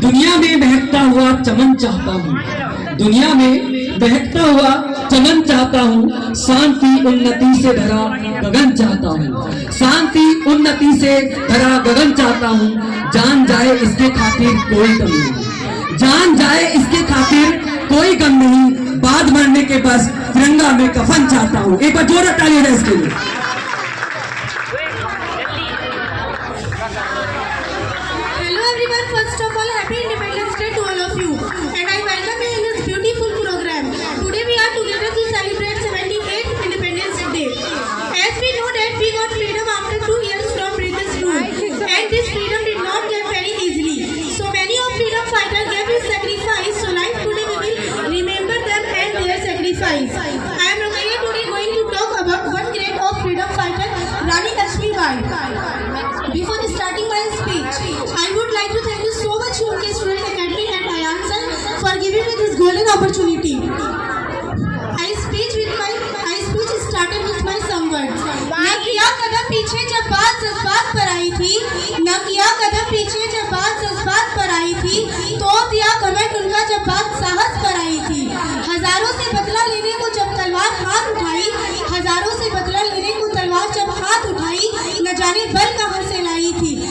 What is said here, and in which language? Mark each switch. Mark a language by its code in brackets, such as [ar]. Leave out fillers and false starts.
[hi] दुनिया में महकता हुआ चमन चाहता हूँ, दुनिया में बहकता हुआ चमन चाहता हूँ, शांति उन्नति से भरा गगन चाहता हूँ, शांति उन्नति से भरा गगन चाहता हूँ। जान जाए इसके खातिर कोई गम नहीं, जान जाए इसके खातिर कोई गम नहीं, बाद मरने के बस तिरंगा में कफन चाहता हूँ। एक बार जोरदार ताली है इसके लिए। [en] Hello everyone, first of all, happy Independence Day to all of you, and I welcome you in this beautiful program. Today we are together to celebrate 78th Independence Day. As we know that we got freedom after 2 years from British rule, and this freedom did not get very easily. So many of freedom fighters gave his sacrifice, so like today we will remember them and their sacrifice. I am Rukaiya today going to talk about one great of freedom fighter, Rani Lakshmi Bai. Before starting my speech, I would like to thank you so much UK Student Academy and Ayan sir for giving me this golden opportunity. I speech started with my some words. [hi] न किया कदम पीछे जब बात जज्बात पर आई थी, न किया कदम पीछे जब बात जज्बात पर आई थी, तो दिया कमेंट उनका जब बात साहस पर आई थी। हजारों से बदला लेने को जब तलवार हाथ उठाई, हजारों से बदला लेने को तलवार जब हाथ उठाई, न जाने बल कहां से लाई थी।